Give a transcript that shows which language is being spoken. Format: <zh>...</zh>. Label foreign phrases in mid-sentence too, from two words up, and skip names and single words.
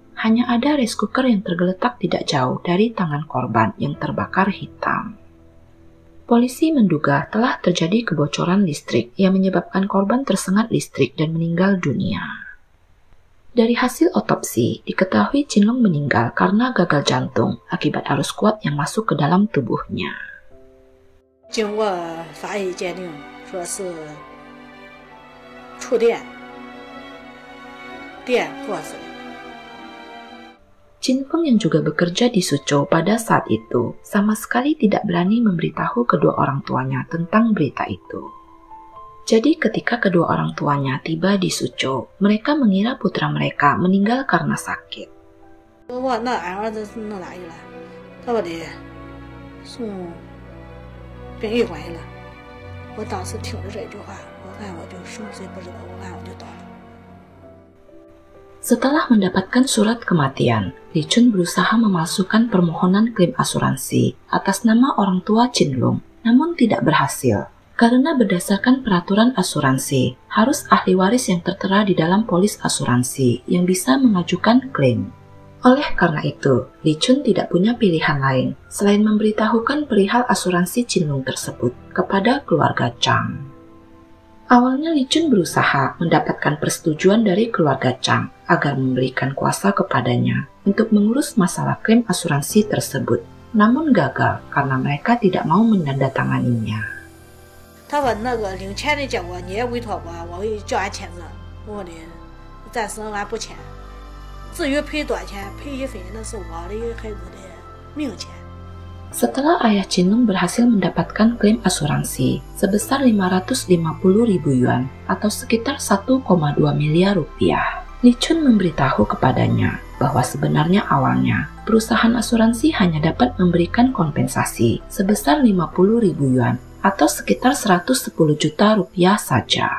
<id>Hanya ada</id> <en>rice cooker</en> <id>yang tergeletak tidak jauh dari tangan korban yang terbakar hitam. Polisi menduga telah terjadi kebocoran listrik yang menyebabkan korban tersengat listrik dan meninggal dunia. Dari hasil otopsi, diketahui Jinglong meninggal karena gagal jantung akibat arus kuat yang masuk ke dalam tubuhnya.</id> <zh>经过法医鉴定，说是触电过死的。</zh> <id>Jinfeng yang juga bekerja di Suzhou pada saat itu sama sekali tidak berani memberitahu kedua orang tuanya tentang berita itu. Jadi ketika kedua orang tuanya tiba di Suzhou, mereka mengira putra mereka meninggal karena sakit.</id> <zh>我那俺儿子弄哪去了？他把的送殡仪馆去了。我当时听着这句话，我完我就什么事也不知道，完我就倒了。</zh> <id>Setelah mendapatkan surat kematian, Li Chun berusaha memalsukan permohonan klaim asuransi atas nama orang tua Chin Lung, namun tidak berhasil. Karena berdasarkan peraturan asuransi, harus ahli waris yang tertera di dalam polis asuransi yang bisa mengajukan klaim. Oleh karena itu, Li Chun tidak punya pilihan lain selain memberitahukan perihal asuransi Chin Lung tersebut kepada keluarga Chang. Awalnya Li Chun berusaha mendapatkan persetujuan dari keluarga Chang agar memberikan kuasa kepadanya untuk mengurus masalah klaim asuransi tersebut, namun gagal karena mereka tidak mau menandatanganinya.</id> <zh>他说那个领钱的结果你也委托我，我会叫俺签字。我的暂时俺不签。至于赔多少钱，赔一分那是我的孩子的命钱。</zh> <id>Setelah ayah Chin Lung berhasil mendapatkan klaim asuransi sebesar 550.000 yuan atau sekitar 1,2 miliar rupiah, Li Chun memberitahu kepadanya bahwa sebenarnya awalnya perusahaan asuransi hanya dapat memberikan kompensasi sebesar 50.000 yuan atau sekitar 110 juta rupiah saja.</id>